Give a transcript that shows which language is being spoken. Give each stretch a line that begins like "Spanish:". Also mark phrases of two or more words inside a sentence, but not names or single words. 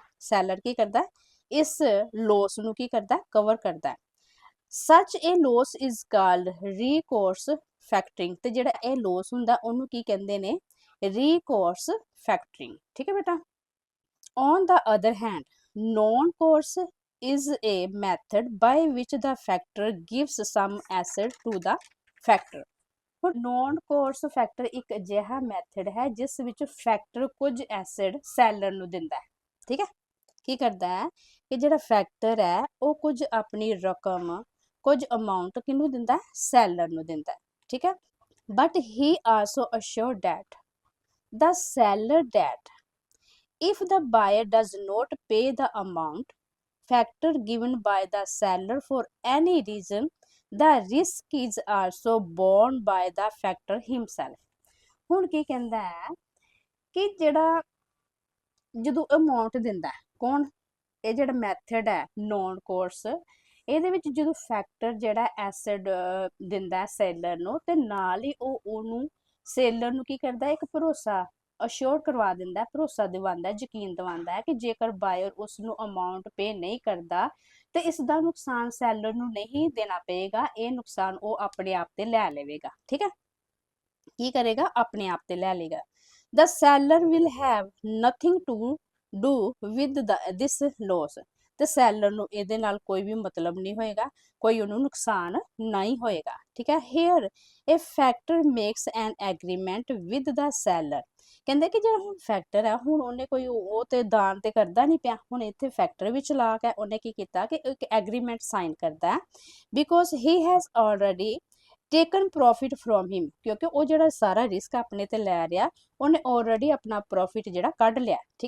Punjabi: ਸੈਲਰ ਕੀ ਕਰਦਾ? ਇਸ ਲੋਸ ਨੂੰ ਕੀ ਕਰਦਾ? ਕਵਰ ਕਰਦਾ ਹੈ।
English: Such a loss is called recourse factoring.
Punjabi: ਤੇ ਜਿਹੜਾ ਇਹ ਲੋਸ ਹੁੰਦਾ ਉਹਨੂੰ ਕੀ ਕਹਿੰਦੇ ਨੇ? ਰੀਕੋਰਸ ਫੈਕਟਰਿੰਗ, ਠੀਕ ਹੈ ਬੇਟਾ।
English: On the other hand non course is a method by which the factor gives some asset to the factor।
Punjabi: ਹੁਣ ਨੋਨ ਕੋਰਸ ਫੈਕਟਰ ਇੱਕ ਅਜਿਹਾ ਮੈਥਡ ਹੈ ਜਿਸ ਵਿੱਚ ਫੈਕਟਰ ਕੁਝ ਐਸੈਟ ਸੈਲਰ ਨੂੰ ਦਿੰਦਾ ਹੈ, ਠੀਕ ਹੈ। ਕੀ ਕਰਦਾ ਹੈ ਕਿ ਜਿਹੜਾ ਫੈਕਟਰ ਹੈ ਉਹ ਕੁਝ ਆਪਣੀ ਰਕਮ, ਕੁਝ ਅਮਾਉਂਟ ਕਿਹਨੂੰ ਦਿੰਦਾ? ਸੈਲਰ ਨੂੰ ਦਿੰਦਾ ਹੈ, ਠੀਕ ਹੈ।
English: But he also assured that the seller that if the buyer does not pay the amount factor given by the seller for any reason the risk is also borne by the factor himself।
Punjabi: ਹੁਣ ਕੀ ਕਹਿੰਦਾ ਹੈ ਕਿ ਜਿਹੜਾ ਜਦੋਂ ਅਮਾਉਂਟ ਦਿੰਦਾ ਕੌਣ? ਇਹ ਜਿਹੜਾ ਮੈਥਡ ਹੈ ਨੋਨ ਕੋਰਸ ਇਹਦੇ ਵਿੱਚ ਜਦੋਂ ਫੈਕਟਰ ਜਿਹੜਾ ਐਸਿਡ ਦਿੰਦਾ ਸੇਲਰ ਨੂੰ ਤੇ ਨਾਲ ਹੀ ਉਹ ਉਹਨੂੰ ਸੇਲਰ ਨੂੰ ਕੀ ਕਰਦਾ ਇੱਕ ਭਰੋਸਾ ਅਸ਼ੋਰ ਕਰਵਾ ਦਿੰਦਾ ਭਰੋਸਾ ਦਿਵਾਉਂਦਾ ਯਕੀਨ ਦਿਵਾਉਂਦਾ ਹੈ ਕਿ ਜੇਕਰ ਬਾਇਰ ਉਸ ਨੂੰ ਅਮਾਉਂਟ ਪੇ ਨਹੀਂ ਕਰਦਾ ਤੇ ਇਸ ਦਾ ਨੁਕਸਾਨ ਸੈਲਰ ਨੂੰ ਨਹੀਂ ਦੇਣਾ ਪਏਗਾ ਇਹ ਨੁਕਸਾਨ ਉਹ ਆਪਣੇ ਆਪ ਤੇ ਲੈ ਲਵੇਗਾ ਠੀਕ ਹੈ ਕੀ ਕਰੇਗਾ ਆਪਣੇ ਆਪ ਤੇ ਲੈ ਲੇਗਾ
English: the seller will have nothing to do with this loss
Punjabi: ਤੇ ਸੈਲਰ ਨੂੰ ਇਹਦੇ ਨਾਲ ਕੋਈ ਵੀ ਮਤਲਬ ਨਹੀਂ ਹੋਏਗਾ ਕੋਈ ਉਹਨੂੰ ਨੁਕਸਾਨ ਨਹੀਂ ਹੋਏਗਾ ਠੀਕ ਹੈ
English: here a factor makes an agreement with the seller
Punjabi: ਕਹਿੰਦੇ ਕਿ ਜਿਹੜਾ ਹੁਣ ਫੈਕਟਰ ਹੈ ਹੁਣ ਉਹਨੇ ਕੋਈ ਉਹ ਤੇ ਦਾਨ ਤੇ ਕਰਦਾ ਨਹੀਂ ਪਿਆ ਹੁਣ ਇੱਥੇ ਫੈਕਟਰ ਵੀ ਚਲਾਕ ਹੈ ਉਹਨੇ ਕੀ ਕੀਤਾ ਕਿ ਇੱਕ ਐਗਰੀਮੈਂਟ ਸਾਈਨ ਕਰਦਾ ਹੈ
English: Because he has already taken profit from him
Punjabi: ਕਿਉਂਕਿ ਉਹ ਜਿਹੜਾ ਸਾਰਾ ਰਿਸਕ ਆਪਣੇ ਤੇ ਲੈ ਰਿਹਾ ਉਹਨੇ ਆਲਰੇਡੀ ਆਪਣਾ ਪ੍ਰੋਫਿਟ ਜਿਹੜਾ ਕੱਢ ਲਿਆ ਠੀਕ